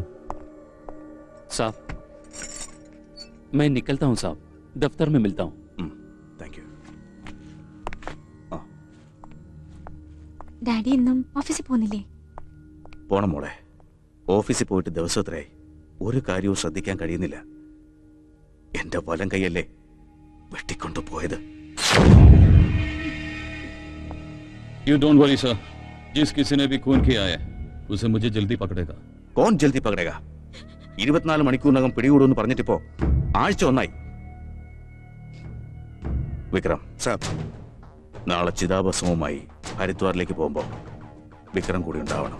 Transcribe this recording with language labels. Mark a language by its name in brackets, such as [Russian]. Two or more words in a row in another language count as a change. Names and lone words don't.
[Hindi] साहब, मैं निकलता हूँ साहब, दफ्तर में मिलता हूँ। [English] thank you. [Malayalam] ഡാഡി ഇന്നും ഓഫീസിൽ പോകുന്നില്ലേ? പോണം മോളെ. ഓഫീസിൽ പോയിട്ട് ദിവസം എത്രയായി. ഒരു കാര്യവും ശ്രദ്ധിക്കാൻ കഴിയുന്നില്ല. എന്റെ വലം കൈയല്ലേ വെട്ടിക്കൊണ്ടു പോയത്. [English] You don't worry sir, [Hindi] जिस किसी ने भी खून किया है उसे मुझे जल्दी पकड़ेगा. कौन जल्दी पकड़ेगा. [Malayalam] 24 മണിക്കൂറിനകം പിടികൂടുമെന്ന് പറഞ്ഞിട്ടിപ്പോ ആഴ്ച ഒന്നായി. വിക്രം സാർ, നാളെ ചിതാഭസ്മവുമായി ഹരിദ്വാറിലേക്ക് പോകുമ്പോ വിക്രം കൂടി ഉണ്ടാവണം.